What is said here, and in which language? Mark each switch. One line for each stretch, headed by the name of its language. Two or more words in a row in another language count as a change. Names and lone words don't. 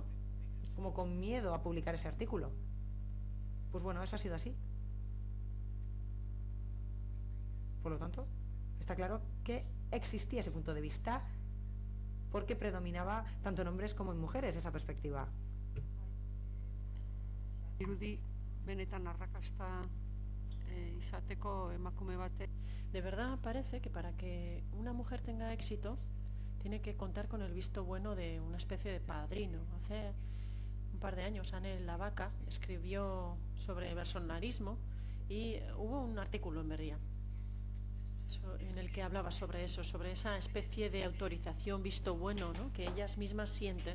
Spanish: Como con miedo a publicar ese artículo. Pues bueno, eso ha sido así. Por lo tanto, está claro que existía ese punto de vista porque predominaba tanto en hombres como en mujeres esa perspectiva.
Basque: Irudi benetan arrakasta izateko emakume bate.
Spanish: De verdad parece que para que una mujer tenga éxito tiene que contar con el visto bueno de una especie de padrino. Hace un par de años Anne Lavaca escribió sobre bolsonarismo y hubo un artículo en Berria en el que hablaba sobre eso, sobre esa especie de autorización, visto bueno, ¿no?, que ellas mismas sienten.